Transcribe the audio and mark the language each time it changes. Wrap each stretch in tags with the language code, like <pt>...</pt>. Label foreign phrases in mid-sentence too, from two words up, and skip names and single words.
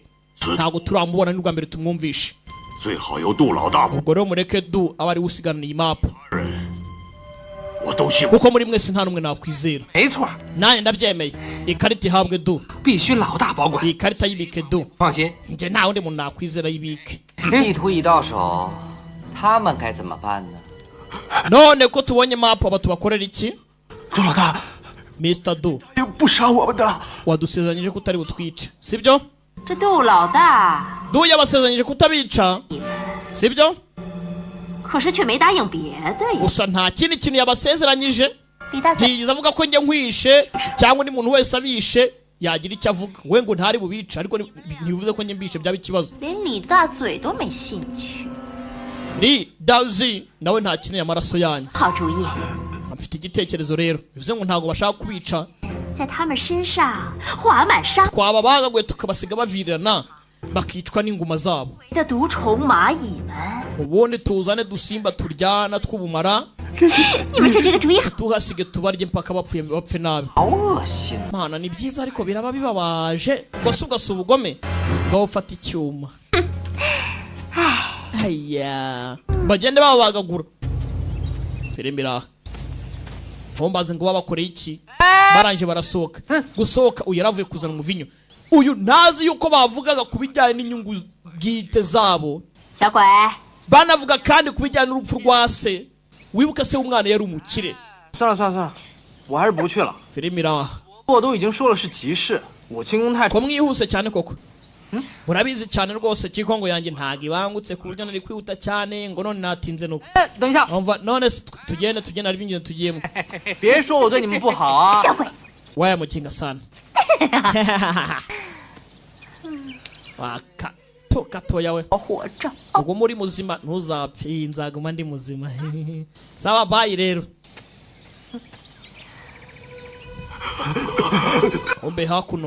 <rw>Ntago turamubona n'ubwa mbere tumwumvishe. Ubwo rero mureke Du abari usigana iyi map. Kuko muri mwese nta numwe nakwizera. Naye ndabyemeye. Ikarita ihabwe Du. Ikarita yibike Du. Nje nta undi muntu nakwizera yibike.</rw> <zh>地图一到手，他们该怎么办呢？</zh> <rw>None ko tubonye map aba tubakorera iki?</rw> <zh>周老大</zh> <rw>Mr. Du</rw> <zh>不杀我们的。</zh> <rw>wadusezeranyije ko utari butwice, sibyo?</rw> <zh>这杜老大</zh> <rw>Du yabasezeranyije kutabica, sibyo?</rw> <zh>可是却没答应别的呀。</zh> <rw>Gusa nta kindi kintu yabasezeranyije.</rw> <zh>李大嘴，</zh> <rw>Ntiyiza avuga ko njye nkwishe cyangwa ni muntu wese abishe yagira icyo avuga. We ngo ntari bubica ariko ntibivuze ko njye mbishe byaba ikibazo.</rw> <zh>连李大嘴都没兴趣。</zh> <rw>Ni Dazi nawe nta kintu y'amaraso yanyu.</rw> <zh>好主意。</zh> <rw>Mfite igitekerezo rero. Bivuze ngo ntago bashaka kubica.</rw> <zh>在他们身上划满伤。</zh> <rw>Twaba bagagwe tukabasiga bavirirana bakicwa n'inguma zabo.</rw> <zh>的毒虫蚂蚁们。</zh> <rw>Ubundi tuzane dusimba turyana tw'ubumara.</rw> <zh>你们说这个主意好。</zh> <rw>Tuhasige tubarye mpaka bapfe nabi.</rw> <zh>好恶心。</zh> <rw>Mana ni byiza ariko biraba bibabaje. Gasuga ubugome. Ngaho ufata icyuma. Aya. Bagende babagagura. Filmira. Hombaze ngo babakoreye iki? Baranje barasohoka. Gusohoka uyu yaravuye kuzana umuvinyo. Uyu nazi yuko bavugaga kubijyanye n'inyungu bwite zabo.</rw> <zh>小鬼，</zh> <rw>Banavuga kandi kubijyanye n'urupfu rwa se. Wibuka se umwana yari umukire.</rw> <zh>算了，我还是不去了。</zh> <rw>Filmira.</rw> <zh>我都已经说了是急事，我进宫太。</zh> <rw>Ko mwihuse cyane koko. Murabizi cyane rwose Kikongo yanjye ntago ibangutse ku buryo nari kwihuta cyane ngo none natinze nuko.</rw> <zh>等一下，</zh> <rw>none tugende ari bingene tugiyemo.</rw> <zh>别说我对你们不好啊。小鬼，</zh> <rw>Waya mukinga sana. Waka gatoya we.</rw> <zh>活着。</zh> <rw>Ubwo muri muzima ntuzapfe nzaguma ndi muzima. Sawa bye rero. Ombe hakuno.</rw>